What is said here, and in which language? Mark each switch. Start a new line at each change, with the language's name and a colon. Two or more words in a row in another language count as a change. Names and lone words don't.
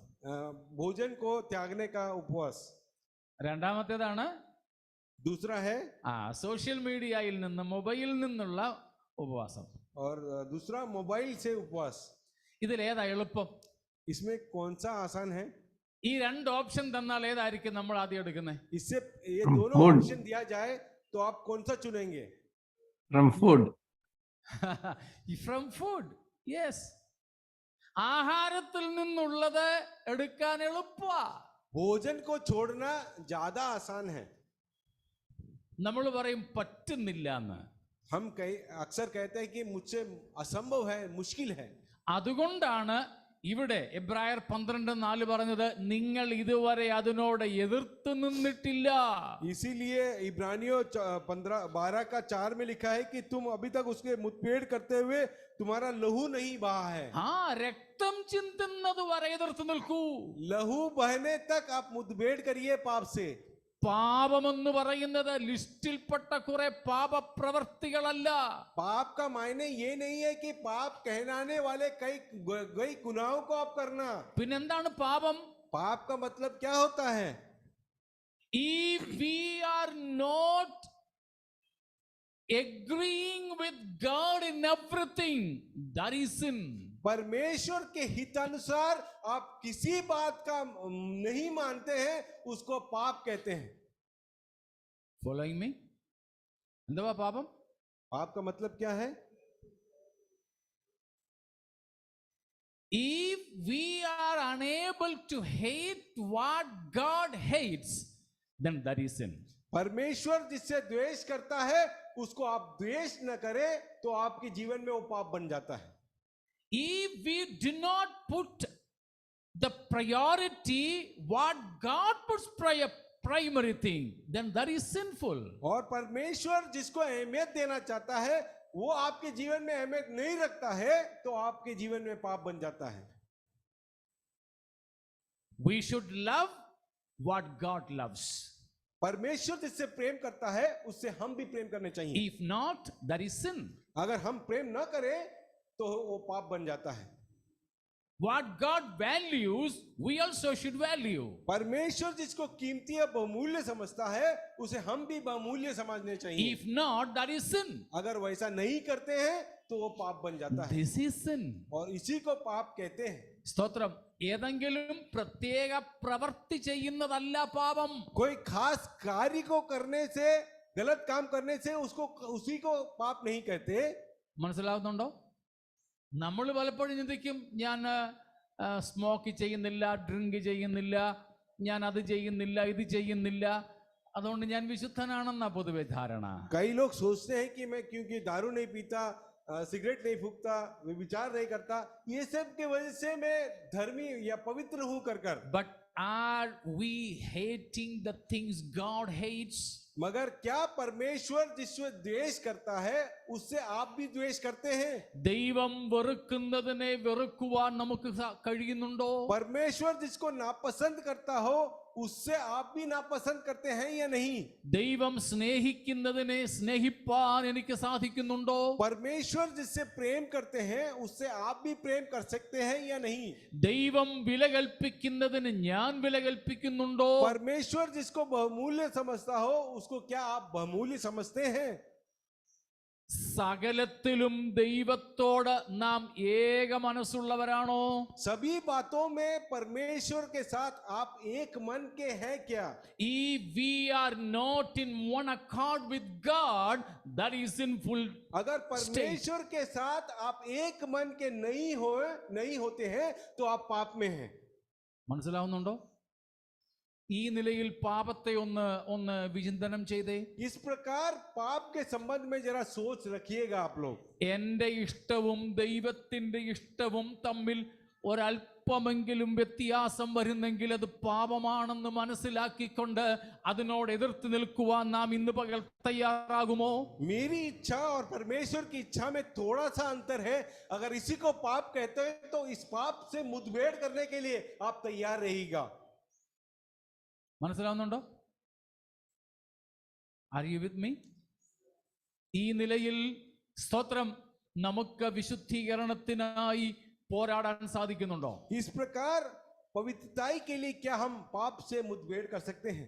Hindi: भोजन को त्यागने का उपवास.
Malayalam: രണ്ടാമത്തേതാണ്
Hindi: दूसरा है
English: social mediaയിൽ
Malayalam: നിന്ന്, മൊബൈലിൽ നിന്നുള്ള ഉപവാസം.
Hindi: और दूसरा मोबाइल से उपवास.
Malayalam: ഇതിലേതാ എളുപ്പം?
Hindi: इसमें कौन सा आसान है?
Malayalam: ഈ 2 ഓപ്ഷൻ തന്നാൽ ഏതായിരിക്കും നമ്മൾ ആദ്യം എടുക്കുന്നത്?
Hindi: इससे ये दोनों ऑप्शन दिया जाए तो आप कौन सा चुनेंगे?
English: From food. From food, yes.
Malayalam: ആഹാരത്തിൽ നിന്നുള്ളത് എടുക്കാൻ എളുപ്പമാ.
Hindi: भोजन को छोड़ना ज्यादा आसान है।
Malayalam: നമ്മൾ പറയും പറ്റുന്നില്ല എന്ന്.
Hindi: हम अक्सर कहते हैं कि मुझसे असंभव है, मुश्किल है।
Malayalam: അതുകൊണ്ടാണ് ഇവിടെ എബ്രായർ 12:4 പറഞ്ഞത് നിങ്ങൾ ഇതുവരെ അതിനോട് എതിർത്ത് നിന്നിട്ടില്ല.
Hindi: इसीलिए इब्रानियों 12:4 में लिखा है कि तुम अभी तक उसके मुठभेड़ करते हुए तुम्हारा लहू नहीं बहा है।
Malayalam: രക്തം ചിന്തുന്നത് വരെ എതിർത്ത് നിൽക്കൂ.
Hindi: लहू बहने तक आप मुठभेड़ करिए पाप से।
Malayalam: പാപമെന്ന് പറയുന്നത് ലിസ്റ്റിൽപ്പെട്ട കുറെ പാപപ്രവർത്തികളല്ല.
Hindi: पाप का मायने ये नहीं है कि पाप कहलाने वाले कई गुनाहों को आप करना।
Malayalam: പിന്നെന്താണ് പാപം?
Hindi: पाप का मतलब क्या होता है?
English: If we are not agreeing with God in everything, that is sin.
Hindi: परमेश्वर के हितानुसार आप किसी बात का नहीं मानते हैं, उसको पाप कहते हैं।
English: Following me?
Malayalam: എന്തുവാ പാപം?
Hindi: पाप का मतलब क्या है?
English: If we are unable to hate what God hates, then that is sin.
Hindi: परमेश्वर जिससे द्वेष करता है उसको आप द्वेष न करें तो आपके जीवन में वो पाप बन जाता है।
English: If we do not put the priority what God puts primary thing, then that is sinful.
Hindi: और परमेश्वर जिसको अहमियत देना चाहता है वो आपके जीवन में अहमियत नहीं रखता है तो आपके जीवन में पाप बन जाता है।
English: We should love what God loves.
Hindi: परमेश्वर जिससे प्रेम करता है उससे हम भी प्रेम करने चाहिए।
English: If not, that is sin.
Hindi: अगर हम प्रेम न करें तो वो पाप बन जाता है।
English: What God values, we also should value.
Hindi: परमेश्वर जिसको कीमती या बहुमूल्य समझता है उसे हम भी बहुमूल्य समझने चाहिए।
English: If not, that is sin.
Hindi: अगर वैसा नहीं करते हैं तो वो पाप बन जाता है।
English: This is sin.
Hindi: और इसी को पाप कहते हैं।
Malayalam: സ്തോത്രം. ഏതെങ്കിലും പ്രത്യേക പ്രവൃത്തി ചെയ്യുന്നതല്ല പാപം.
Hindi: कोई खास कार्य को करने से, गलत काम करने से उसको उसी को पाप नहीं कहते।
Malayalam: മനസ്സിലാവുന്നുണ്ടോ? നമ്മൾ പലപ്പോഴും ചിന്തിക്കും ഞാൻ സ്മോക്ക് ചെയ്യുന്നില്ല, ഡ്രിങ്ക് ചെയ്യുന്നില്ല, ഞാൻ അത് ചെയ്യുന്നില്ല, ഇത് ചെയ്യുന്നില്ല, അതുകൊണ്ട് ഞാൻ വിശുദ്ധനാണെന്നാ പൊതുവെ ധാരണ.
Hindi: कई लोग सोचते हैं कि मैं क्योंकि दारू नहीं पीता, सिगरेट नहीं फूकता, विचार नहीं करता, ये सब के वजह से मैं धर्मी या पवित्र हूं कर।
English: But are we hating the things God hates?
Hindi: मगर क्या परमेश्वर जिससे द्वेष करता है उससे आप भी द्वेष करते हैं?
Malayalam: ദൈവം വെറുക്കുന്നതിനെ വെറുക്കുവാൻ നമുക്ക് കഴിയുന്നുണ്ടോ?
Hindi: परमेश्वर जिसको नापसंद करता हो उससे आप भी नापसंद करते हैं या नहीं?
Malayalam: ദൈവം സ്നേഹിക്കുന്നതിനെ സ്നേഹിപ്പാൻ എനിക്ക് സാധിക്കുന്നുണ്ടോ?
Hindi: परमेश्वर जिससे प्रेम करते हैं उससे आप भी प्रेम कर सकते हैं या नहीं?
Malayalam: ദൈവം വില കൽപ്പിക്കുന്നതിന് ഞാൻ വില കൽപ്പിക്കുന്നുണ്ടോ?
Hindi: परमेश्वर जिसको बहुमूल्य समझता हो उसको क्या आप बहुमूल्य समझते हैं?
Malayalam: സകലത്തിലും ദൈവത്തോട് നാം ഏക മനസ്സുള്ളവരാണോ?
Hindi: सभी बातों में परमेश्वर के साथ आप एक मन के हैं क्या?
English: If we are not in one accord with God, that is sinful.
Hindi: अगर परमेश्वर के साथ आप एक मन के नहीं होते हैं तो आप पाप में हैं।
Malayalam: മനസ്സിലാവുന്നുണ്ടോ? ഈ നിലയിൽ പാപത്തെ ഒന്ന് വിചിന്തനം ചെയ്തേ.
Hindi: इस प्रकार पाप के संबंध में जरा सोच रखिएगा आप लोग।
Malayalam: എന്റെ ഇഷ്ടവും ദൈവത്തിന്റെ ഇഷ്ടവും തമ്മിൽ ഒരല്പമെങ്കിലും വ്യത്യാസം വരുന്നെങ്കിൽ അത് പാപമാണെന്ന് മനസ്സിലാക്കിക്കൊണ്ട് അതിനോട് എതിർത്ത് നിൽക്കുവാൻ നാം ഇന്ന് പകൽ തയ്യാറാകുമോ?
Hindi: मेरी इच्छा और परमेश्वर की इच्छा में थोड़ा सा अंतर है। अगर इसी को पाप कहते हैं तो इस पाप से मुठभेड़ करने के लिए आप तैयार रहिएगा।
Malayalam: മനസ്സിലാവുന്നുണ്ടോ?
English: are you with me?
Malayalam: ഈ നിലയിൽ സ്തോത്രം നമുക്ക് വിശുദ്ധീകരണത്തിനായി പോരാടാൻ സാധിക്കുന്നുണ്ടോ?
Hindi: इस प्रकार पवित्रताई के लिए क्या हम पाप से मुठभेड़ कर सकते हैं?